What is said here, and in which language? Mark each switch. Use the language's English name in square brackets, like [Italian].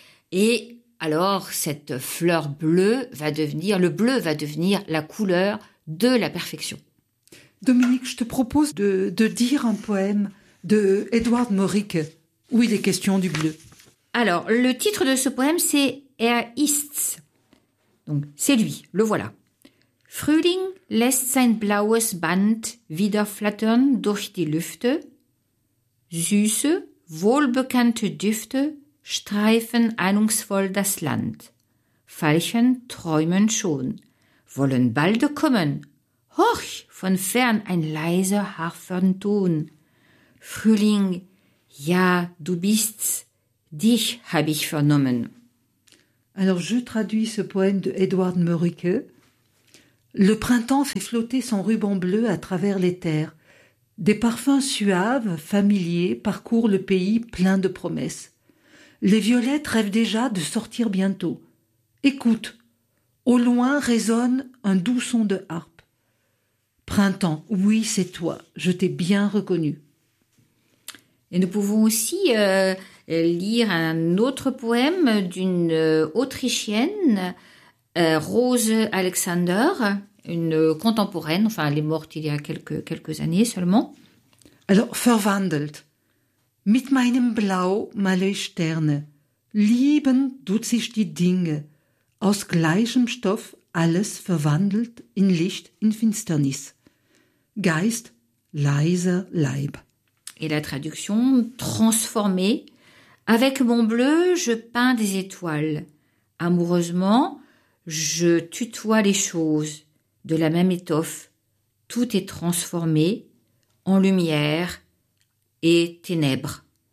[French] Et alors, cette fleur bleue va devenir, le bleu va devenir la couleur de la perfection. Dominique, je te propose de dire un poème de Edward Morick où il est question du bleu. Alors, le titre de ce poème, c'est [German] Er ist's. [French] Donc, c'est lui, le voilà. [German] Frühling lässt sein blaues Band wieder flattern durch die Lüfte. Süße, wohlbekannte Düfte streifen ahnungsvoll das Land. Veilchen träumen schon, wollen bald kommen. Horch! Von fern ein leiser Harfenton. Frühling, ja, du bist's, dich habe ich vernommen. [French] Alors je traduis ce poème de Edward Murick. Le printemps fait flotter son ruban bleu à travers les terres. Des parfums suaves, familiers, parcourent le pays plein de promesses. Les violettes rêvent déjà de sortir bientôt. Écoute, au loin résonne un doux son de harpe. Printemps, oui, c'est toi, je t'ai bien reconnu. Et nous pouvons aussi lire un autre poème d'une Autrichienne, Rose Alexander, une contemporaine, enfin elle est morte il y a quelques années seulement. Alors, [German] verwandelt, mit meinem Blau male ich Sterne, lieben tut sich die Dinge, aus gleichem Stoff alles verwandelt in Licht, in Finsternis. Geist, leiser Leib. [French] Et la traduction, transformée. Avec mon bleu, je peins des étoiles. Amoureusement, je tutoie les choses. De la même étoffe, tout est transformé en lumière et ténèbres.